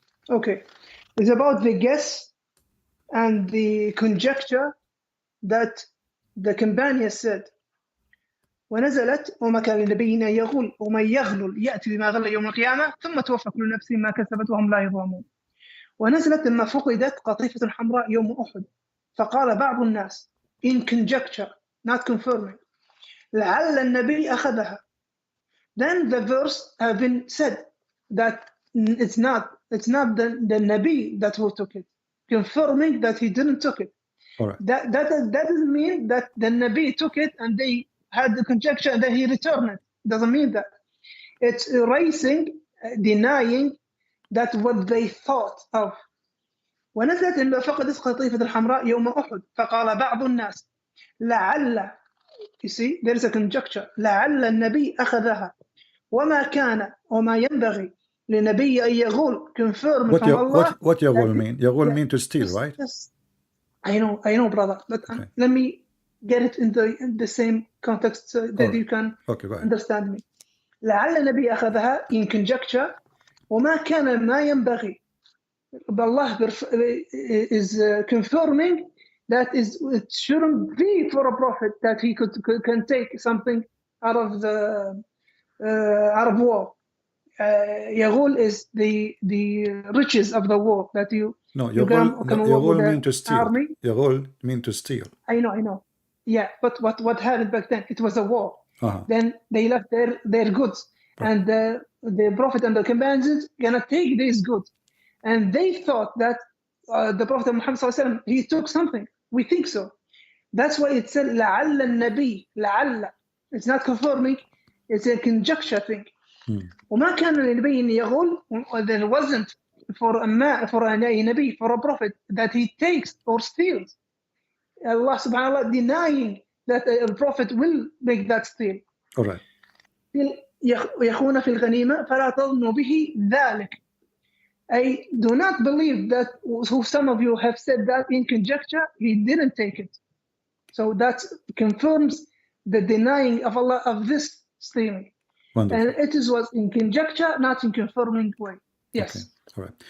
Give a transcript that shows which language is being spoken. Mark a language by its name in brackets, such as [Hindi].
[English] Okay. It's about the guess and the conjecture that the companion said. [Arabic] ونزلت وما كان لنبي أن يغل ومن يغلل يأتي بما غل يوم القيامة ثم توفى كل نفس ما كسبت وهم لا يظلمون. ونزلت لما فقدت قطيفة حمراء يوم أحد فقال بعض الناس [English] in conjecture not confirming [Arabic] لعل النبي أخذها. [English] Then the verse have been said that it's not the Nabi that who took it, confirming that he didn't took it. All right. That doesn't mean that the Nabi took it and they had the conjecture and then he returned it. Doesn't mean that. It's erasing, denying that what they thought of. [Arabic] ونزلت إلا فقدت قطيفة الحمراء يوم أحد فقال بعض الناس لعل, [English] you see there is a conjecture, [Arabic] لعل النبي أخذها وما كان وما ينبغي لنبي أن يغول [English] confirm from Allah. What يغول mean? يغول mean to steal, right? Yes. I know, brother, but okay. Let me get it in the same context so that you can understand me. [Arabic] لعل النبي أخذها [English] in conjecture [Arabic] وما كان ما ينبغي. [English] Allah is confirming that it shouldn't be for a prophet that he can take something out of war. Yaghul is the riches of the war that you. No, Yaghul mean to steal. Yaghul mean to steal. I know. Yeah, but what happened back then? It was a war. Then they left their goods, and the prophet and the companions gonna take these goods. And they thought that the Prophet Muhammad ﷺ, he took something. We think so. That's why it said [Arabic] لعل النبي لعل. [English] It's not confirming. It's a conjecture thing. [Arabic] وما كان لنبي أن يغل. [English] There wasn't for a Nabi, for a prophet, that he takes or steals. Allah subhanahu wa ta'ala denying that a prophet will make that steal. All right. [Arabic] يخون في الغنيمة فلا تظنوا به ذلك. [English] I do not believe that some of you have said that in conjecture, he didn't take it. So that confirms the denying of Allah of this stealing. Wonderful. And it was in conjecture, not in confirming way. Yes. Okay. All right.